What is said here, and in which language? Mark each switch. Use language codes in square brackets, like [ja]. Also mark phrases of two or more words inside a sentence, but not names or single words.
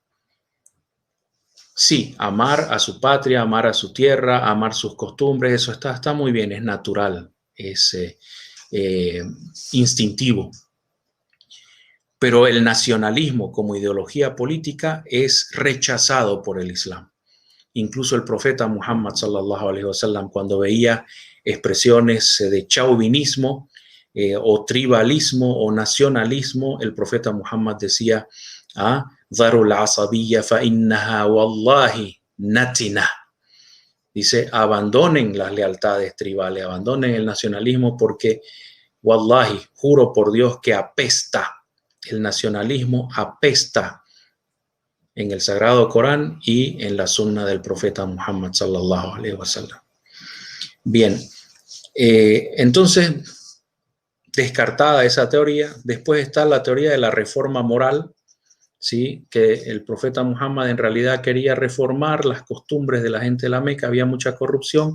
[es] Sí, amar a su patria, amar a su tierra, amar sus costumbres, eso está muy bien, es natural, es instintivo. Pero el nacionalismo como ideología política es rechazado por el Islam. Incluso el profeta Muhammad [ar] صلى الله عليه وسلم, [es] cuando veía expresiones de chauvinismo o tribalismo o nacionalismo, el profeta Muhammad decía: [ar] دعوا العصبية فإنها والله منتنة. [es] Dice, abandonen las lealtades tribales, abandonen el nacionalismo porque, wallahi, juro por Dios que apesta. El nacionalismo apesta en el Sagrado Corán y en la sunna del profeta Muhammad [ar] صلى الله عليه وسلم. [es] Bien, entonces, descartada esa teoría, después está la teoría de la reforma moral, ¿sí? Que el profeta Muhammad en realidad quería reformar las costumbres de la gente de la Meca, había mucha corrupción.